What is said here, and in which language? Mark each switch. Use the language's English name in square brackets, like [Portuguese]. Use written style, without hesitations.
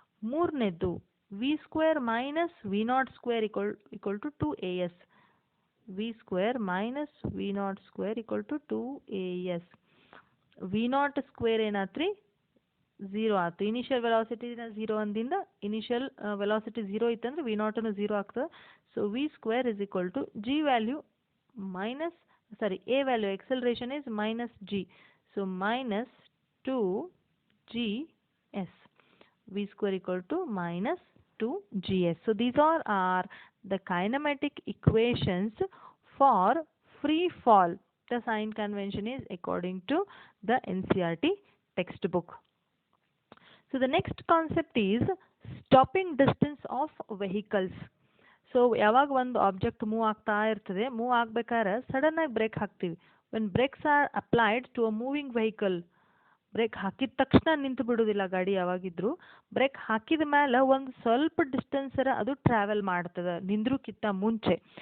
[English] ಮೂರನೇದು v square minus v naught square equal to 2as. V square minus v naught square equal to 2as. V naught square [Kannada] ಏನಾತ್ರಿ, 0 ಆಯ್ತು. Initial ವೆಲಾಸಿಟಿನ 0 ಅಂದಿಂದ initial velocity 0 ಇತ್ತಂದ್ರೆ V ನಾಟನ್ನು 0 ಆಗ್ತದೆ. [English] So v square is equal to g value minus a value acceleration is minus g, so minus 2gs, v square equal to minus 2gs. So these are the kinematic equations for free fall. The sign convention is according to the NCERT textbook. So the next concept is stopping distance of vehicles. [Kannada] So ಯಾವಾಗ ಒಂದು object move ಆಗ್ತಾ ಇರ್ತದೆ, move ಆಗ್ಬೇಕಾದ್ರೆ sudden ಆಗಿ break ಹಾಕ್ತೀವಿ. [English] when brakes are applied to a moving vehicle, [Kannada] break ಹಾಕಿದ ತಕ್ಷಣ ನಿಂತು ಬಿಡೋದಿಲ್ಲ ಗಾಡಿ ಯಾವಾಗಿದ್ರು. ಬ್ರೇಕ್ ಹಾಕಿದ ಮೇಲೆ ಒಂದು ಸ್ವಲ್ಪ ಡಿಸ್ಟೆನ್ಸರ ಅದು ಟ್ರಾವೆಲ್ ಮಾಡ್ತದೆ ನಿಂದ್ರಕ್ಕಿಂತ ಮುಂಚೆ.